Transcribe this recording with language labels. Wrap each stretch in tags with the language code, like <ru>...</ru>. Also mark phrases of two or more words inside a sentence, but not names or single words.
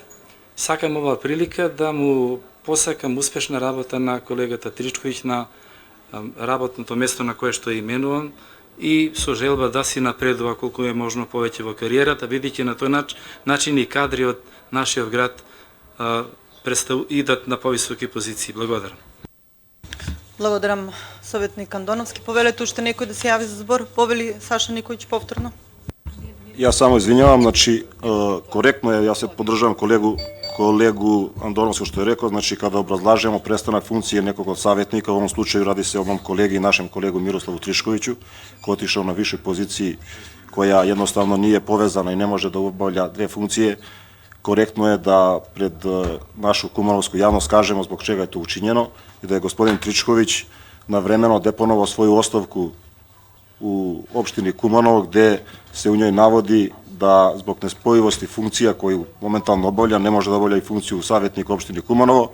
<mk>Сакам оваа прилика да му посакам успешна работа на колегата Тричковиќ на работното место на кое што е именуван и со желба да си напредува колку е можно повеќе во кариерата, бидејќи на тој начин и кадри од нашиот град идат на повисоки позиции. Благодарам. Благодарам, советник Андоновски. Повелете уште некој да се јави за збор? Повели Саша Николиć повторно.</mk> <sr>Ja samo izvinjavam, znači korektno je, ja se podržavam kolegu Andonovskog što je rekao, znači kada obrazlažemo prestanak funkcije nekog od savjetnika, u ovom slučaju radi se o mom kolegi i našem kolegu Miroslavu Triškoviću, koji je otišao na višoj poziciji koja jednostavno nije povezana i ne može da obavlja dve funkcije, korektno je da pred našu kumanovsku javnost kažemo zbog čega je to učinjeno i da je gospodin Tričković navremeno deponovao svoju ostavku u opštini Kumanovo, gde se u njoj navodi da zbog nespojivosti funkcija koju momentalno obavlja, ne može da obavlja i funkciju savjetnika opštini Kumanovo.</sr>